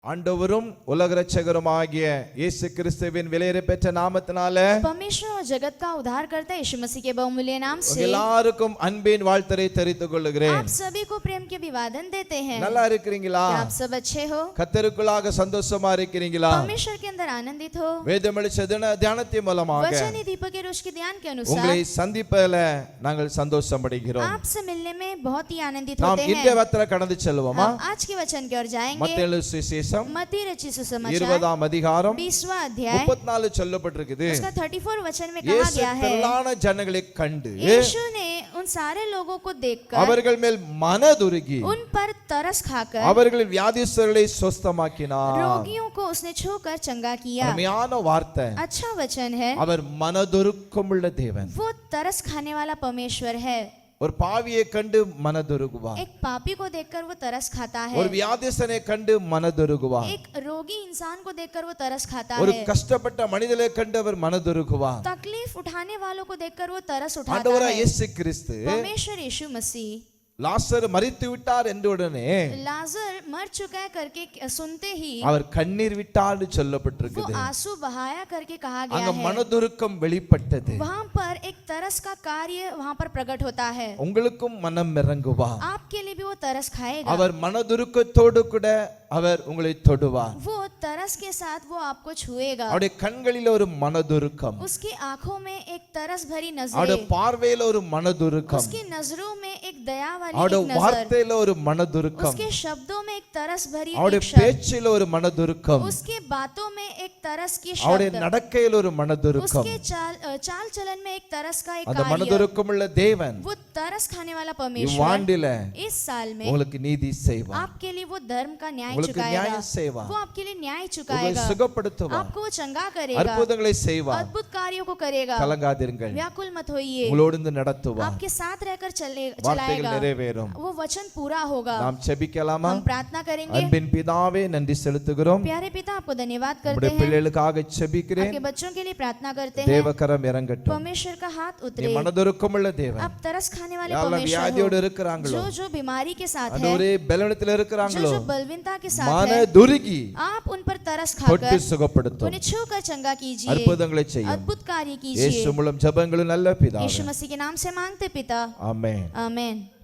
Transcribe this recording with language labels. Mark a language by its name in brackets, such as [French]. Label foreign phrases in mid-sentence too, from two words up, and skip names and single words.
[Tamil] ஆண்டவரும் உலக இரட்சகருமாகிய இயேசு கிறிஸ்துவின் விலையேற பெற்ற நாமத்தினாலே [Hindi] परमेश्वर और जगत का उद्धार करता यीशु मसीह के बहुमूल्य नाम से [Tamil] எல்லாருக்கும் அன்பின் வாழ்த்தரை தெரிவித்துக் கொள்கிறேன். [Hindi] आप सभी को प्रेम के अभिवादन देते हैं. [Tamil] நல்லா இருக்கிறீங்களா? [Hindi] क्या आप सब अच्छे हो? [Tamil] கர்த்தருக்குள்ளாக சந்தோஷமா இருக்கிறீங்களா? [Hindi] परमेश्वर के अंदर आनंदित हो? [Tamil] வேதமளிச்ச தியானத்தின் மூலமாக [Hindi] वचन ही दीपक के रोश के ध्यान के अनुसार [Tamil] உங்களை சந்திப்பதில நாங்கள் சந்தோஷப்படுகிறோம். [Hindi] आपसे मिलने में बहुत ही आनंदित [Tamil] நாம் [Hindi] होते हैं. [Tamil] இன்றைய வத்திர கடந்து செல்வோமா? [Hindi] आज के वचन की ओर जाएंगे. [Tamil] மத்தேயு சுவிசேஷம் [Hindi] मत्ती रचित सुसमाचार [Tamil] 20ஆம் அதிகாரம் [Hindi] 20वां अध्याय [Tamil] 34 சொல்லப்பட்டிருக்குது. [Hindi] उसका 34 वचन में कहा [Tamil] இயேசு [Hindi] गया है, [Tamil] திரளான ஜனங்களை கண்டு [Hindi] यीशु ने उन सारे लोगों को देखकर [Tamil] அவர்கள் மேல் மனதுருகி [Hindi] उन पर तरस खाकर [Tamil] அவர்களின் வியாதிஸ்தர்களை சுஸ்தமாக்கினார். [Hindi] रोगियों को उसने छूकर चंगा किया. [Tamil] அருமையான வார்த்தை. [Hindi] अच्छा वचन है. [Tamil] அவர் மனதுருக்கமுள்ள தேவன். [Hindi] वो तरस खाने वाला परमेश्वर है. [Tamil] ஒரு பாவியை கண்டு மனதுருகுவார். [Hindi] एक पापी को देखकर वो तरस खाता है. [Tamil] ஒரு வியாதிஸ்தனை கண்டு மனதுருகுவார். [Hindi] एक रोगी इंसान को देखकर वो तरस खाता [Tamil] ஒரு [Hindi] है. [Tamil] கஷ்டப்பட்ட மனிதனை கண்டு அவர் மனதுருகுவார். [Hindi] तकलीफ उठाने वालों को देखकर वो तरस उठाता [Tamil] ஆண்டவராகிய [Hindi] है. [Tamil] இயேசு கிறிஸ்து [Hindi] परमेश्वर यीशु मसीह [Tamil] லாசர் மரித்து விட்டார் என்ற உடனே [Hindi] लाजर मर चुका है करके सुनते ही [Tamil] அவர் கண்ணீர் விட்டார்னு [Hindi] वो [Tamil] சொல்லப்பட்டிருக்குது. [Hindi] आंसू बहाया करके कहा गया [Tamil] அங்க [Hindi] है. [Tamil] மனதுருக்கம் வெளிப்பட்டது. [Hindi] वहां पर एक तरस का कार्य वहां पर प्रकट होता है. [Tamil] உங்களுக்கும் மனம் இறங்குவார். [Hindi] आपके लिए भी वो तरस खाएगा. [Tamil] அவர் மனதுருக்கத்தோடு கூட அவர் உங்களை தொடுவார். [Hindi] वो तरस के साथ वो आपको छुएगा. [Tamil] அவருடைய கண்களில் ஒரு மனதுருக்கம், [Hindi] उसकी आंखों में एक तरस भरी [Tamil] அவருடைய [Hindi] नजरें, [Tamil] பார்வையில ஒரு மனதுருக்கம், [Hindi] उसकी नजरों में एक दया वाली [Tamil] அவருடைய [Hindi] एक नजर, [Tamil] வார்த்தையில ஒரு மனதுருக்கம், [Hindi] उसके शब्दों में एक तरस भरी [Tamil] அவருடைய [Hindi] एक शब्द, [Tamil] பேச்சில ஒரு மனதுருக்கம், [Hindi] उसके बातों में एक तरस की [Tamil] அவருடைய [Hindi] शब्द, [Tamil] நடக்கையில ஒரு மனதுருக்கம். [Hindi] उसके चाल चलन में एक तरस का एक [Tamil] அந்த [Hindi] कार्य. [Tamil] மனதுருக்கமுள்ள தேவன் [Hindi] वो तरस खाने वाला परमेश्वर [Tamil] இவ்வாண்டில [Hindi] इस साल में [Tamil] உங்களுக்கு நீதி செய்வார். [Hindi] आपके लिए वो धर्म का न्याय [Tamil] உங்களுக்கு [Hindi] चुकाएगा. [Tamil] நியாயம் செய்வார். [Hindi] वो आपके लिए न्याय [Tamil] உங்களை [Hindi] चुकाएगा. [Tamil] சுகப்படுத்துவார். [Hindi] आपको वो चंगा करेगा. [Tamil] அற்புதங்களை செய்வார். [Hindi] अद्भुत कार्यों को करेगा. [Tamil] கலங்காதிருங்கள். [Hindi] व्याकुल मत होइए. [Tamil] உங்களோடு இருந்து நடத்துவார். [Hindi] आपके साथ रहकर [Tamil] வார்த்தைகள் [Hindi] चलाएगा. [Tamil] நிறைவேறும். [Hindi] वो वचन पूरा होगा. [Tamil] நாம் செபிக்கலாமா? [Hindi] हम प्रार्थना करेंगे. [Tamil] அன்பின் பிதாவே நன்றி செலுத்துகிறோம். [Hindi] प्यारे पिता आपको धन्यवाद करते [Tamil] உம்முடைய [Hindi] हैं. [Tamil] பிள்ளைகளுக்காக செபிக்கிறேன். [Hindi] आपके बच्चों के लिए प्रार्थना करते हैं. [Tamil] தேவகரம் இறங்கட்டும். [Hindi] परमेश्वर का हाथ [Tamil] நீ [Hindi] उतरे. [Tamil] மனதுருக்கமுள்ள தேவன். [Hindi] आप तरस खाने वाले [Tamil] யாரெல்லாம் [Hindi] परमेश्वर [Tamil] வியாதியோடு [Hindi] हो. [Tamil] இருக்கிறாங்களோ, [Hindi] जो जो बीमारी के साथ है, [Tamil] ஆண்டவரே பலவீனத்தில் [Hindi] जो [Tamil] இருக்கிறாங்களோ, [Hindi] जो बलवीनता के साथ है, [Tamil] மனதுருகி [Hindi] आप उन पर तरस [Tamil] தொட்டு [Hindi] खाकर [Tamil] சுகப்படுத்தும். [Hindi] उन्हें छूकर चंगा कीजिए. [Tamil] அற்புதங்களை செய்யும். [Hindi] अद्भुत कार्य [Tamil] இயேசு [Hindi] कीजिए. [Tamil] மூலம் ஜெபங்களும் நல்ல பிதாவே. [Hindi] यीशु मसीह के नाम से मांगते पिता. [Tamil] ஆமென். [Hindi] आमेन.